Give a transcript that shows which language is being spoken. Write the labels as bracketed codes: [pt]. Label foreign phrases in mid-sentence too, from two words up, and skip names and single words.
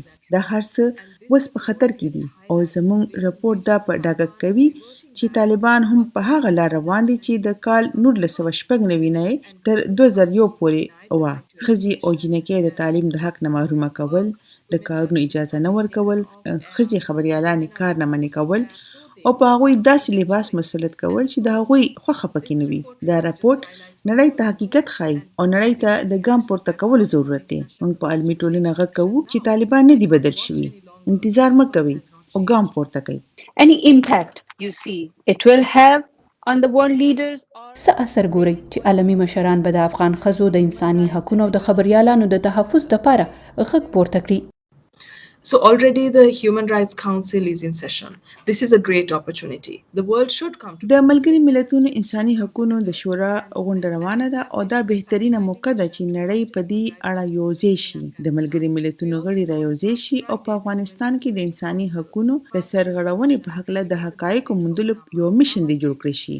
[ps] دا هر څه اوس په خطر کې دي او زموږ راپور دا په ډاګه کوي چې طالبان هم په هغه لار روان دي چې د کال 1996 نه تر 2001 پورې و ښځې او جنکۍ د تعلیم د حق نه محرومه کول، د کارونو اجازه نه ورکول، ښځې خبريالانې کار نه منې کول او په هغوی داسې لباس مسلط کول چې د هغوی خوښه پکې نه وي. دا راپورټ نړۍ ته حقیقت ښایي او نړۍ ته د ګام پورته کولو ضرورت دی. موږ په عالمي ټولنه غږ کوو چې طالبان نه دي بدل شوي. انتظار مه کوئ او ګام پورته کړئ. [en] Any impact you see it will have on the world leaders or [ps] څه اثر ګوري چې عالمي مشران به د افغان ښځو د انساني حقوقو او د خبريالانو د تحفظ لپاره غږ پورته کړي؟ [en] So already the Human Rights Council is in session. This is a great opportunity. The world should come to. [ps] د ملګري ملتونو انساني حقوقو د شورا غونډه روانه ده او دا بهترینه موقع ده چې نړۍ په دې اړه یوځای شي. د ملګري ملتونو غړي را یوځای شي او په افغانستان کې د انساني حقوقو د سرغړونې په حق له د حقایقو موندلو یو میشن دی جوړ کړی شي.